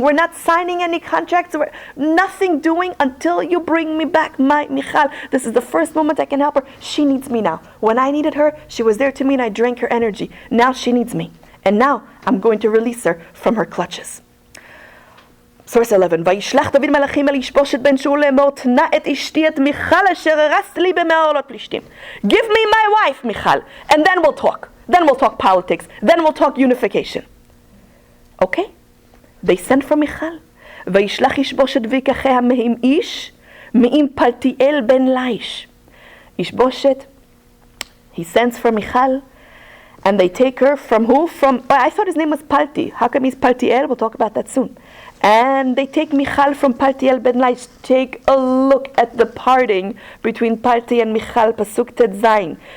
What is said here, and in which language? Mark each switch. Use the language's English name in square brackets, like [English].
[English] We're not signing any contracts. We're nothing doing until you bring me back my Michal. This is the first moment I can help her. She needs me now. When I needed her, she was there to me and I drank her energy. Now she needs me. And now I'm going to release her from her clutches. Source 11. [Hebrew] וישלח דוד מלאכים אל ישבושת בן שאול לאמור תנה את אשתי את מיכל אשר הרסת לי במאורות פלישתים. [English] Give me my wife, Michal, and then we'll talk. Then we'll talk politics. Then we'll talk unification. Okay? They sent for Michal. [Hebrew] וישלח ישבושת ויקחיה מהם איש מעם פלטיאל בן לייש. [English] ישבושת, he sends for Michal, and they take her from who? I thought his name was Palti. How come he's Paltiel? We'll talk about that soon. And they take Michal from Paltiel ben Laish. Take a look at the parting between Palti and Michal. Pasuk Tet Zayin.